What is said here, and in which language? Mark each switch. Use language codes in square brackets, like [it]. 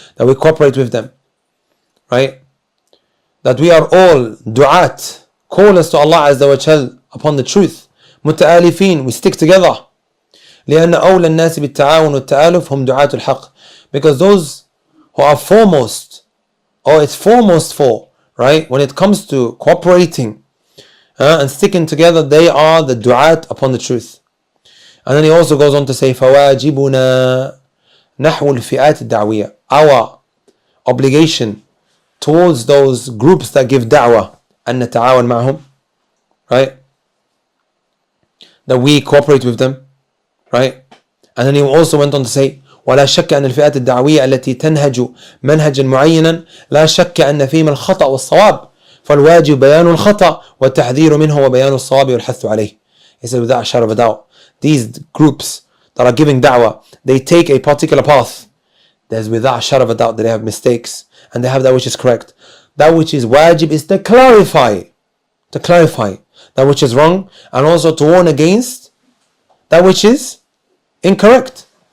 [en] That we cooperate with them, right? That we are all du'at, callers to Allah Azza wa Jal upon the truth. متآلفين, we stick together. [ar] لأن أولى الناس بالتعاون والتآلف هم دعاة الحق. [en] Because those who are foremost, or it's foremost for, right, when it comes to cooperating and sticking together, they are the du'at upon the truth. And then he also goes on to say, [ar] فواجبنا نحو الفئات الدعوية. [en] Our obligation towards those groups that give da'wah, [ar] أن نتعاون معهم, [en] right, that we cooperate with them, right. And then he also went on to say, [ar] ولا شك أن الفئات الدعوية التي تنهج منهجا معينا لا شك أن فيهم الخطأ والصواب فالواجب بيان الخطأ والتحذير منه وبيان الصواب والحث عليه. [en] He said, without a shadow of a doubt, these groups that are giving da'wah, they take a particular path. There's without a shadow of a doubt that they have mistakes and they have that which is correct. That which is wajib is to clarify that which is wrong, and also to warn against that which is incorrect.